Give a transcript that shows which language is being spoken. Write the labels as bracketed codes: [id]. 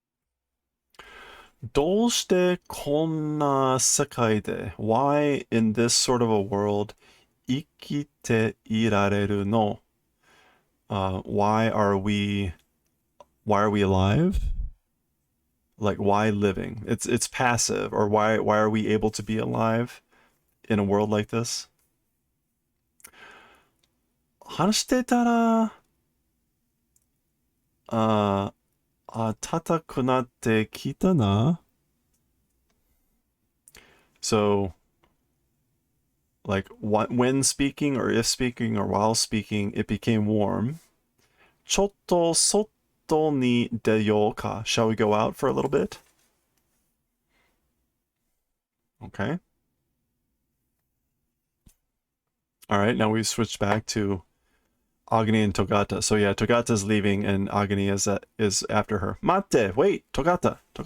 [ja] "どうしてこんな世界で? [en] Why in this sort of a world [ja] 生きていられるの? [en] Why are we alive? Like, why living? It's passive, or why are we able to be alive in a world like this? [ja] 話してたら暖かくなってきたな. [en] So, like, when speaking or if speaking or while speaking, it became warm. [ja] ちょっと外に出ようか. [en] Shall we go out for a little bit? Okay. All right, now we switched back to Agni and Togata. So yeah, Togata's leaving and Agni is after her. Mate, wait, Togata.